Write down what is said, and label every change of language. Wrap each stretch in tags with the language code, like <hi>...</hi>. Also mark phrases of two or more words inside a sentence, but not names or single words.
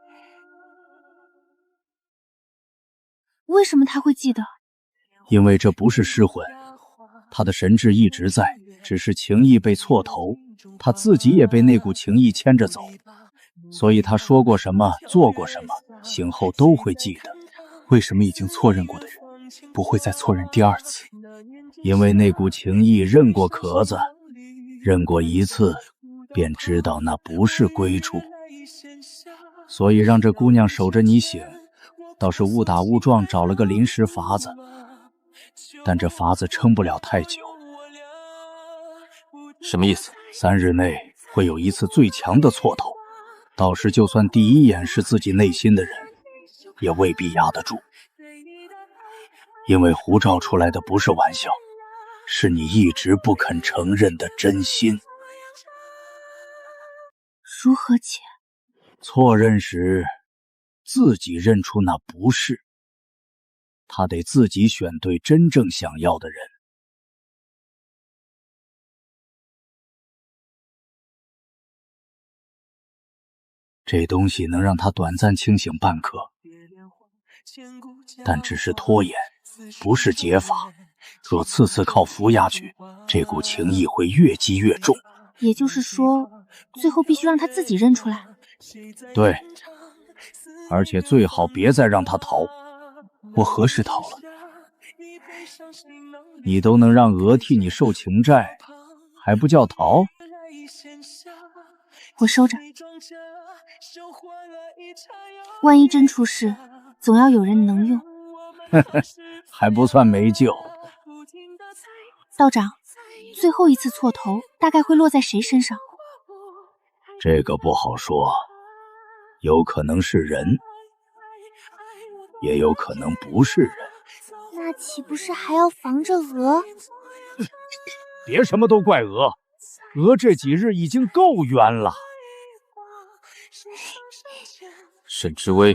<zh>為什麼他會記得？因為這不是失魂，他的神智一直在，只是情意被錯投，他自己也被那股情意牽着走，所以他說過什麼，做過什麼，醒後都會記得。為什麼已經錯認過的人不會再錯認第二次？因為那股情意認過殼子，認過一次，便知道那不是歸處。所以讓這姑娘守着你醒，倒是誤打誤撞找了個臨時法子，但這法子撐不了太久。什麼意思？3日內會有一次最強的錯頭，到時就算第一眼是自己内心的人，也未必压得住。因为胡照出来的不是玩笑，是你一直不肯承認的真心。如何解？錯認時，自己認出那不是。他得自己選對真正想要的人。這東西能讓他短暫清醒半刻，但只是拖延，不是解法。若次次靠服下去，這股情意會越積越重。也就是說，最後必須讓他自己認出來。對，而且最好別再讓他逃。我何時逃了？你都能讓娥替你受情債，還不叫逃？我收着。萬一真出事，總要有人能用。還不算沒救。道長，最後一次錯頭大概會落在誰身上？這個不好說，有可能是人，也有可能不是人。那豈不是還要防着娥？別什麼都怪娥，娥這幾日已經夠冤了。沈知微，</zh>